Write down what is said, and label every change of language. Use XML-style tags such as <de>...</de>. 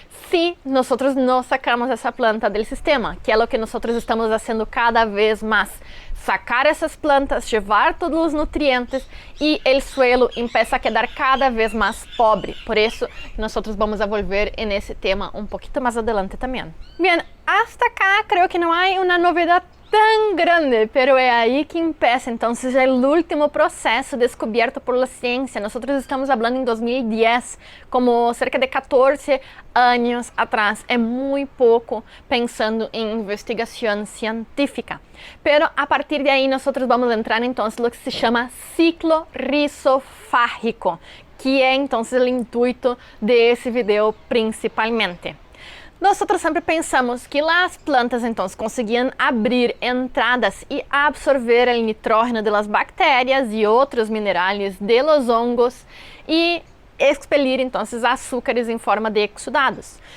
<pt>Se nós não sacamos essa planta do sistema, que é o que nós estamos fazendo cada vez mais, sacar essas plantas, levar todos os nutrientes e o suelo começa a quedar cada vez mais pobre. Por isso, nós</pt> <es>vamos a volver</es> <pt>nesse tema um pouquinho mais adelante também. Bem, hasta acá creo que não há uma novidade tão grande, pero é aí que</pt> <es>empieza entonces el último proceso descubierto por la ciencia. Nosotros estamos hablando en 2010, como cerca de 14 años atrás.</es> <pt>É muito pouco pensando em investigação científica.</pt> <es>Pero a partir de aí nosotros vamos a entrar entonces lo que se chama ciclo rizofágico, que é entonces el intuito de esse video principalmente.</es> <pt>Nós sempre pensamos que as plantas então conseguiam abrir entradas e absorver o nitrógeno das bactérias e outros minerais</pt> <es>de los hongos</es> <pt>e expelir então açúcares em forma de exudados.</pt>